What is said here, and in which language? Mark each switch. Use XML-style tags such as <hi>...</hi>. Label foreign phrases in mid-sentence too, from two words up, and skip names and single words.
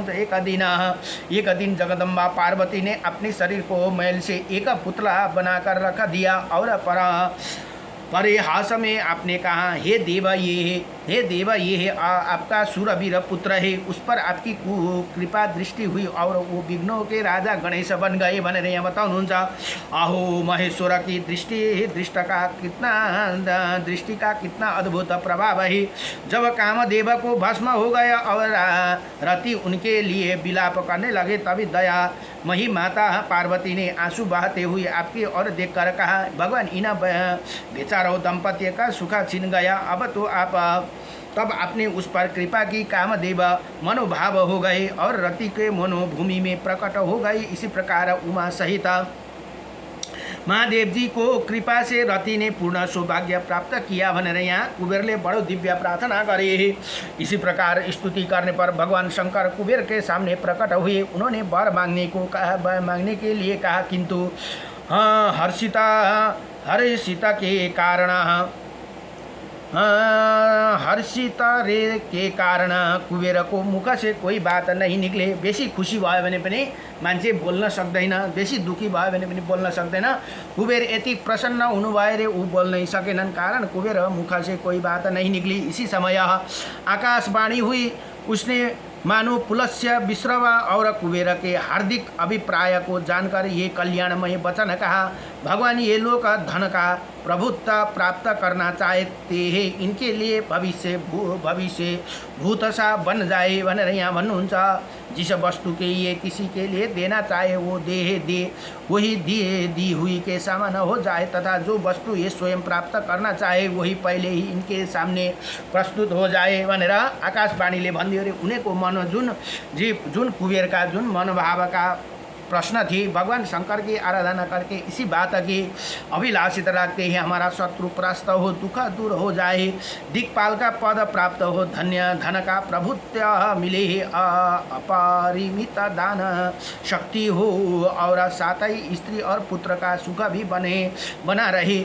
<hi>तो एक दिन जगदम्बा पार्वती ने अपने शरीर को मैल से एक पुतला बनाकर रख दिया और परिहास में आपने कहा, हे देव ये है आपका सूरवीर पुत्र है, उस पर आपकी कृपा दृष्टि हुई और वो विघ्नों के राजा गणेश बन गए</hi> <ne>भनेर यहाँ बताउनुहुन्छ।</ne> <hi>आहो महेश्वर की दृष्टि का कितना अद्भुत प्रभाव है। जब कामदेव को भस्म हो गया और रति उनके लिए विलाप करने लगे, तभी दया मही माता पार्वती ने आंसू बहाते हुए आपकी ओर देखकर कहा, भगवान इन बेचारों दंपति का सुख छिन गया। अब तो आप तब आपने उस पर कृपा की, कामदेव मनोभाव हो गए और रति के मनोभूमि में प्रकट हो गई। इसी प्रकार उमा सहित महादेव जी को कृपा से रति ने पूर्ण सौभाग्य प्राप्त किया</hi> <ne>भनेर यहाँ कुबेरले बडो दिव्य प्रार्थना गरे।</ne> <hi>इसी प्रकार स्तुति करने पर भगवान शंकर कुबेर के सामने प्रकट हुए। उन्होंने वर मांगने के लिए कहा, किंतु हर्षिता के कारण कुबेर को मुख से कोही बात नहीं निक्ले।</hi> <ne>बेसी खुसी भयो भने पनि मान्छे बोल्न सक्दैन, बेसी दुखी भयो भने पनि बोल्न सक्दैन। कुबेर यति प्रसन्न हुनुभयो रे ऊ बोल्नै सकेनन्, कारण कुबेर</ne> <hi>मुख से कोई बात नहीं निकली। इसी समय आकाशवाणी हुई। उसने मानो पुलस्त्य, विश्रवा और कुबेर के हार्दिक अभिप्राय को जानकर ये कल्याणमय वचन कहा, भगवान ये लोग धन का प्रभुत्व प्राप्त करना चाहते हैं, इनके लिए भविष्य भूतसा बन जाए</hi> <ne>भनेर यहाँ भन्नुहुन्छ।</ne> <hi>जिस वस्तु के ये किसी के लिए देना चाहे वो दे वही दी हुई के समान हो जाए, तथा जो वस्तु ये स्वयं प्राप्त करना चाहे वही पहले ही इनके सामने प्रस्तुत हो जाए</hi> <ne>भनेर आकाशवाणीले भनिदियो रे। उनीको मन जुन</ne> <hi>कुबेर का जुन मनोभाव का प्रश्न थी, भगवान शंकर की आराधना करके इसी बात की अभिलाषित रखते हैं, हमारा शत्रु परास्त हो, दुख दूर हो जाए, दिक्पाल का पद प्राप्त हो, धन का प्रभुत्व मिले, अपरिमित दान शक्ति हो और साथ ही स्त्री और पुत्र का सुख भी बना रहे।</hi>